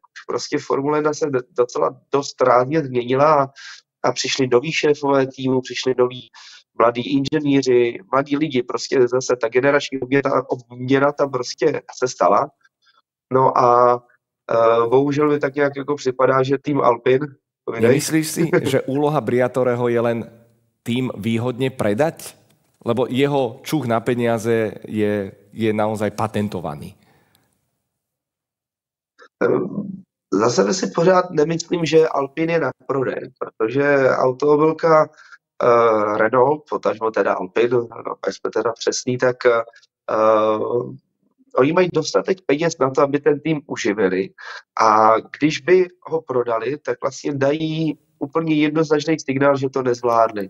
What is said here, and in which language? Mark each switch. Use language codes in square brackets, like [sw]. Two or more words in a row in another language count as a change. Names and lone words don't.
[cs] Už prostě Formule 1 se docela dost rázně změnila a přišli noví šéfové týmu, přišli noví mladí inženýři, mladí lidi, prostě zase ta generační obměna tam prostě se stala. No a bohužel mi tak nějak jako připadá, že tým Alpine... [sk] Nemyslíš si, že úloha Briatoreho je len tým výhodne predať? Lebo jeho čuch na peniaze je naozaj patentovaný. [cs] Za sebe si pořád nemyslím, že Alpine je na prodej, protože automobilka Renault, potažmo teda Alpine, no, až jsme teda přesný, tak oni mají dostatek peněz na to, aby ten tým uživili a když by ho prodali, tak vlastně dají úplně jednoznačný signál, že to nezvládli.